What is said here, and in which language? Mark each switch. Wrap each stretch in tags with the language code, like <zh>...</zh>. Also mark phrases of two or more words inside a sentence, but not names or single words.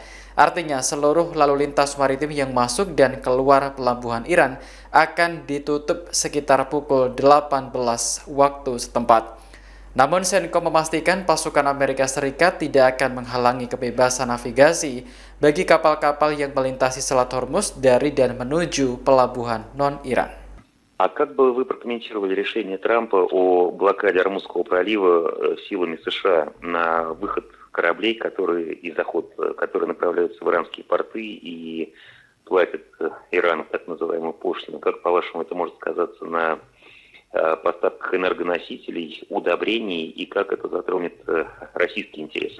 <id>Artinya seluruh lalu lintas maritim yang masuk dan keluar pelabuhan Iran akan ditutup sekitar pukul 18 waktu setempat. Namun CENTCOM memastikan pasukan Amerika Serikat tidak akan menghalangi kebebasan navigasi bagi kapal-kapal yang melintasi Selat Hormuz dari dan menuju pelabuhan non-Iran.</id> <ru>А как бы вы прокомментировали решение Трампа о блокаде Ормузского пролива силами США на выход кораблей, и заход, которые направляются в иранские порты и платят Ирану так называемую пошлину? Как, по-вашему, это может сказаться на поставках энергоносителей, удобрений, и как это затронет российские интересы?</ru>